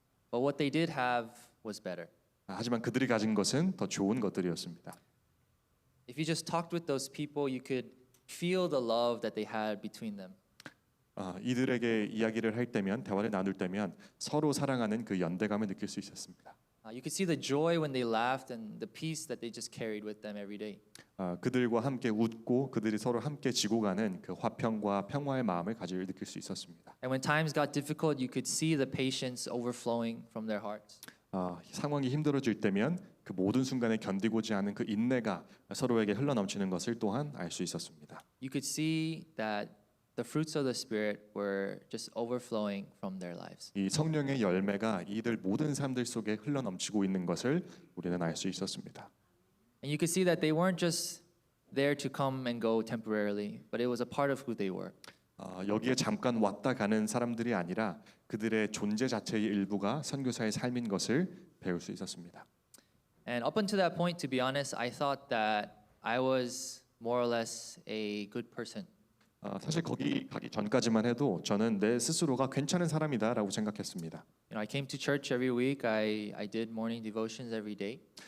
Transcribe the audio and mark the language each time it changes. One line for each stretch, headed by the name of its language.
English: But what they did have was better.
Korean: 하지만 그들이 가진 것은 더 좋은 것들이었습니다.
English: If you just talked with those people, you could feel the love that they had between them.
Korean: 이들에게 이야기를 할 때면 대화를 나눌 때면 서로 사랑하는 그 연대감을 느낄 수 있었습니다.
English: You could see the joy when they laughed and the peace that they just carried with them every day.
Korean: 그들과 함께 웃고 그들이 서로 함께 지고 가는 그 화평과 평화의 마음을 느낄 수 있었습니다.
English: And when times got difficult, you could see the patience overflowing from their hearts.
Korean: 상황이 힘들어질 때면 그 모든 순간에 견디고자 하는 그 인내가 서로에게 흘러넘치는 것을 또한 알 수 있었습니다.
English: You could see that the fruits of the Spirit were just overflowing from their lives.
Korean: 이 성령의 열매가 이들 모든 삶들 속에 흘러넘치고 있는 것을 우리는 알 수 있었습니다.
English: And you could see that they weren't just there to come and go temporarily, but it was a part of who they were.
Korean: 여기에 잠깐 왔다 가는 사람들이 아니라 그들의 존재 자체의 일부가 선교사의 삶인 것을 배울 수 있었습니다.
English: And up until that point, to be honest, I thought that I was more or less a good person.
Korean: 사실 거기 가기 전까지만 해도 저는 내 스스로가 괜찮은 사람이다라고 생각했습니다.
English: You know, I came to church every week. I did morning devotions every day.